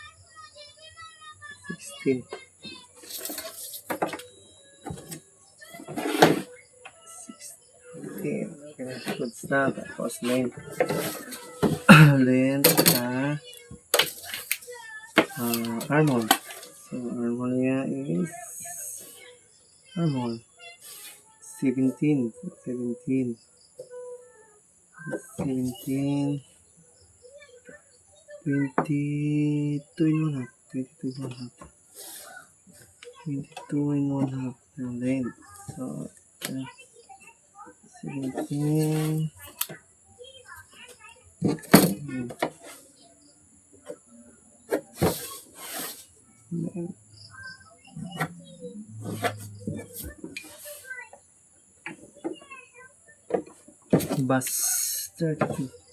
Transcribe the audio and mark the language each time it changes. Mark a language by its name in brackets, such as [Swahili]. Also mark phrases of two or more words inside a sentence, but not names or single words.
[Filipino] 16. 16. Okay, goods na. Tapos length. Length sa armhole. So, armhole niya is armhole. 17. 17. 17. [English] 22 in 1 half. 22 in 1 half. 22 in 1 half ng length. [Filipino] So, 17. [English] Bus 32.